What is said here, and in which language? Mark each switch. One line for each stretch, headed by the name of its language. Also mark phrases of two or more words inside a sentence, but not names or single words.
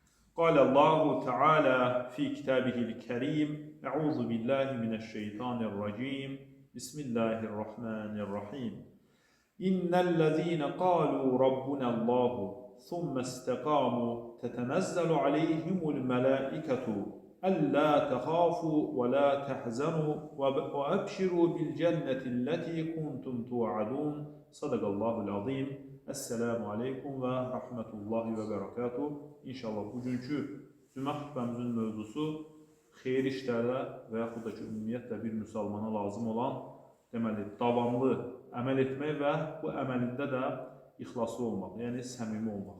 Arabic: قال الله تعالى في كتابه الكريم: أعوذ بالله من الشيطان الرجيم بسم الله الرحمن الرحيم إن الذين قالوا ربنا الله ثم استقاموا تتنزل عليهم الملائكة ألا تخافوا ولا تحزنوا وأبشروا بالجنة التي كنتم توعدون صدق الله العظيم. السلام عليكم ورحمة الله وبركاته.
Azerbaijani: İnşallah bugünkü cümə xutbəmizin mövzusu xeyir işlərə və yaxud da ki, ümumiyyətlə bir müsəlmana lazım olan deməli, davamlı əməl etmək və bu əməlində də ixlaslı olmaq, yəni səmimi olmaq.